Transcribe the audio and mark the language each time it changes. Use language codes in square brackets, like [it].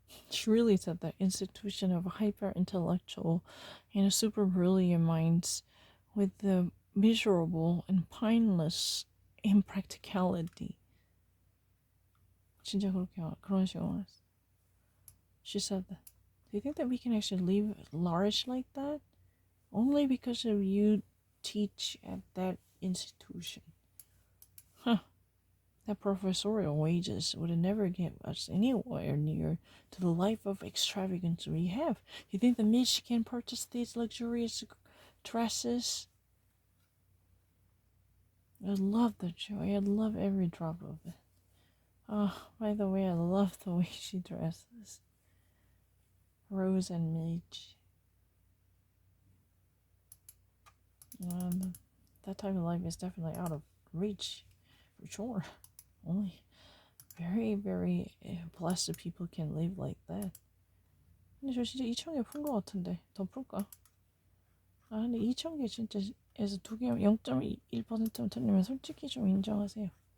[en] She really said that institution of hyper intellectual and super brilliant minds with the miserable and painless impracticality. [ko] 진짜 그렇게 그런 식으로 말했어. [en] She said that. Do you think that we can actually live large like that? Only because of you teach at that institution. that professorial wages would never get us anywhere near to the life of extravagance we have. You think the Mitch can purchase these luxurious dresses? I love the joy. I love every drop of it. Oh, by the way, I love the way she dresses. Rose and Mitch. That type of life is definitely out of reach, for sure. Only very, very blessed people can live like that. [ko] 근데 저 진짜 2,000개 푼 것 같은데 더 풀까? 아 근데 2,000개 진짜 에서 두 개 0.1%만 틀리면 솔직히 좀 인정하세요.